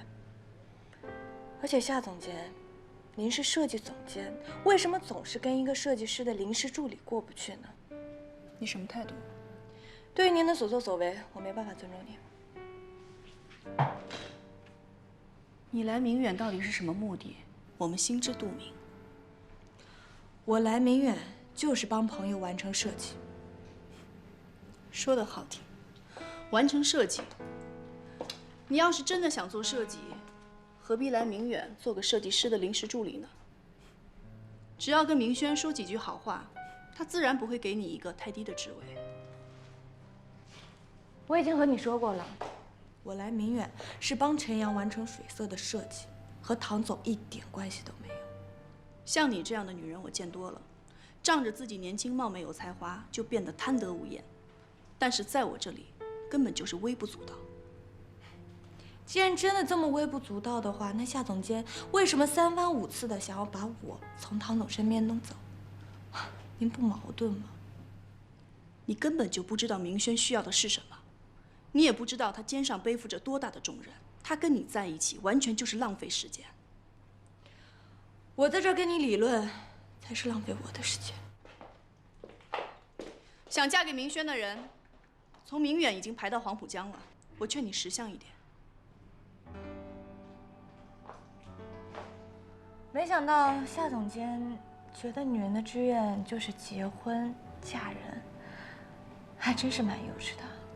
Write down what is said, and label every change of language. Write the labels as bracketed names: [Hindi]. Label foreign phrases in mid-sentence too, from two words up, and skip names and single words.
[Chinese] 而且夏总监，您是设计总监，为什么总是跟一个设计師的臨時助理過不去呢？你什麼態度？對於您的所作所為，我沒辦法尊重您。你來明遠到底是什麼目的？我們心知肚明。我來明遠就是幫朋友完成設計。說得好聽，完成設計。你要是真的想做設計，何必來明遠做個設計師的臨時助理呢？只要跟明軒說幾句好話，他自然不會給你一個太低的職位。我已經和你說過了，我來明遠是幫陳陽完成水色的設計，和唐總一點關係都沒有。像你這樣的女人我見多了，仗着自己年輕貌美有才華，就變得貪得無厭。但是在我這裡，根本就是微不足道。既然真的這麼微不足道的話，那夏總監為什麼3番5次的想要把我從唐總身邊弄走？您不矛盾嗎？你根本就不知道明軒需要的是什麼，你也不知道他肩上背負着多大的重任，他跟你在一起完全就是浪費時間。我在這兒跟你理論，才是浪費我的時間。想嫁給明軒的人，從明遠已經排到黃浦江了。我勸你識相一點。沒想到夏總監覺得女人的志願就是結婚嫁人，還真是蠻幼稚的。